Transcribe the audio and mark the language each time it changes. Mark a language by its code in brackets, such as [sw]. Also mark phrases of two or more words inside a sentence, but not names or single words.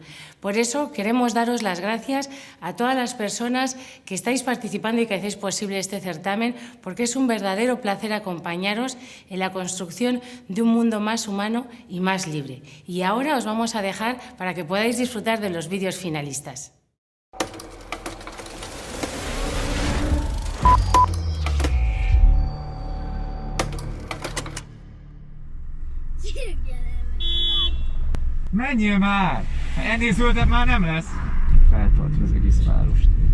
[es] Por eso queremos daros las gracias a todas las personas que estáis participando y que hacéis posible este certamen, porque es un verdadero placer acompañaros en la construcción de un mundo más humano y más libre. Y ahora os vamos a dejar para que podáis disfrutar de los vídeos finalistas. [hu] Menjél már! Ennél zöldebb már nem lesz! Feltartja az egész várost.